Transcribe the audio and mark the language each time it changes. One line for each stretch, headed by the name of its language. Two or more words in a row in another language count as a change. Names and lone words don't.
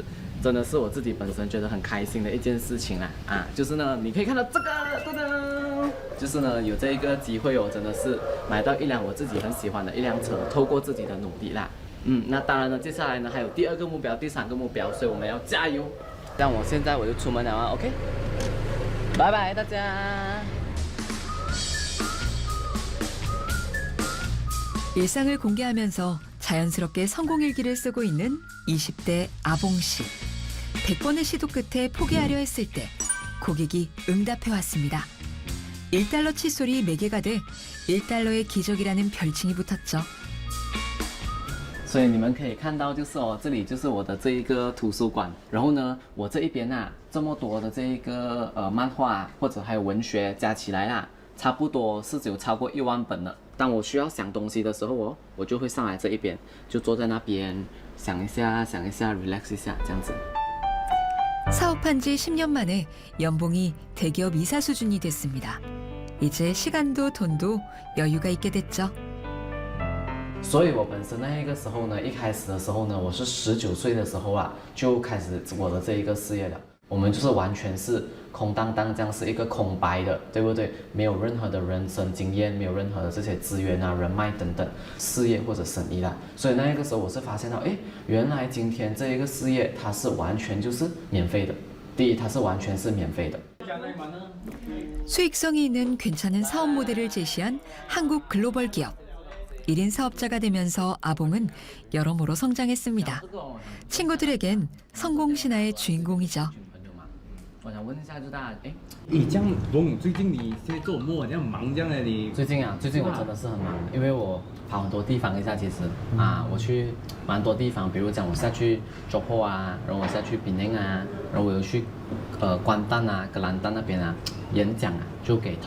Chinese: 真的是我自己本身觉得很开心的一件事情啦就是呢，你可以看到这个，噔噔，就是呢有这一个机会真的是买到一辆我自己很喜欢的一辆车，透过自己的努力啦，那当然呢，接下来呢还有第2个目标、第3个目标，所以我们要加油。但我现在我就出门了OK， 拜拜大家。
Korean: 일상을 공개하면서 자연스럽게 성공일기를 쓰고 있는 20대 아봉 씨. 100번의 시도 끝에 포기하려 했을 때 고객이 응답해왔습니다. 1달러 칫솔이 매개가 돼 1달러의 기적이라는 별칭이 붙었죠.
Chinese: 所以你们可以看到，就是这里就是我的这一个图书馆。然后呢，我这一边这么多的这一个漫画或者还有文学加起来差不多是有超過1萬本了。当我需要想东西的时候我就会上来这一边，就坐在那边想一下 relax 一下这样子。
Korean: 사업한 지 10년 만에 연봉이 대기업 이사 수준이 됐습니다. 이제 시간도 돈도 여유가 있게 됐죠.
Chinese: 所以我本身那个时候呢，一开始的时候呢，我是19岁的时候就开始我的这一个事业了。我们就是完全是空荡荡，这样是一个空白的，对不对？没有任何的人生经验，没有任何的这些资源人脉等等，事业或者生意啦。所以那个时候我是发现到，原来今天这一个事业它是完全就是免费的。第一，它是完全是免费的。
Korean: 수익성이 있는 괜찮은 사업 모델을 제시한 한국 글로벌 기업. 1인 사업자가 되면서 아봉은 여러모로 성장했습니다. 친구들에겐 성공 신화의 주인공이죠.
Chinese: 我想问一下，就大家，这样，龙，最近你在做么？这样忙这样的你？最近我真的是很忙，因为我跑很多地方一下，其实我去蛮多地方，比如讲我下去johor然后我下去Penang然后我又去关丹格兰丹那边演讲就给投。